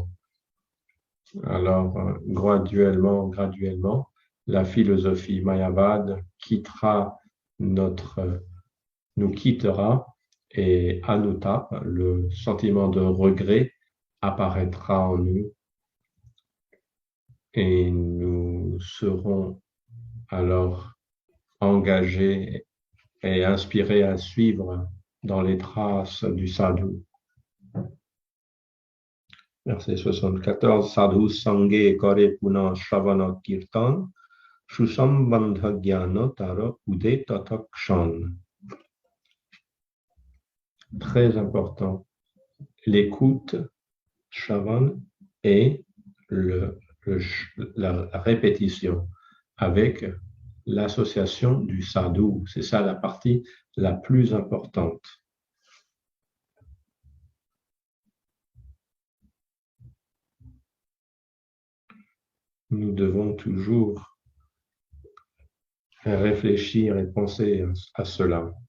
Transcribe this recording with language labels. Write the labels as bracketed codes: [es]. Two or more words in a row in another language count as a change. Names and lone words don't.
[fr] Alors, graduellement, la philosophie Mayavad nous quittera et Anuttap, le sentiment de regret, apparaîtra en nous et nous serons alors engagés et inspirés à suivre dans les traces du sadhu. Verset 74, [bn] সাধু সঙ্গে করে পুনঃ শ্রবণ কীর্তন, সুসম্বন্ধ জ্ঞান তার উদে তৎক্ষণ. [fr] Très important, l'écoute, shravan, et la répétition avec l'association du sadhu. C'est ça la partie la plus importante. Nous devons toujours réfléchir et penser à cela.